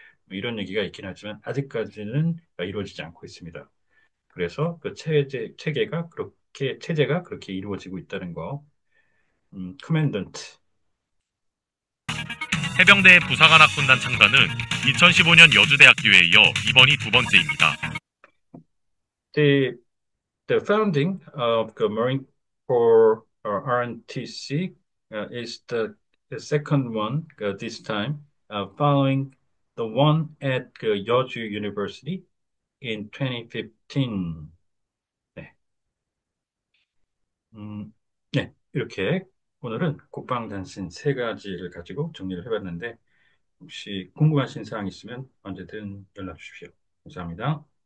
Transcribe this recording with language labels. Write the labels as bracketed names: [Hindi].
[Korean] 뭐 이런 얘기가 있긴 하지만 아직까지는 이루어지지 않고 있습니다. 그래서 그 체제가 그렇게 이루어지고 있다는 거. 커맨던트. 해병대 부사관학군단 창단은 2015년 여주대학교에 이어 이번이 두 번째입니다. [English] The the founding of the Marine Corps RNTC is the second one this time, following the one at Yeoju University in 2015. [Korean] 네, 네, 이렇게 오늘은 국방단신 세 가지를 가지고 정리를 해봤는데 혹시 궁금하신 사항 있으면 언제든 연락 주십시오. 감사합니다.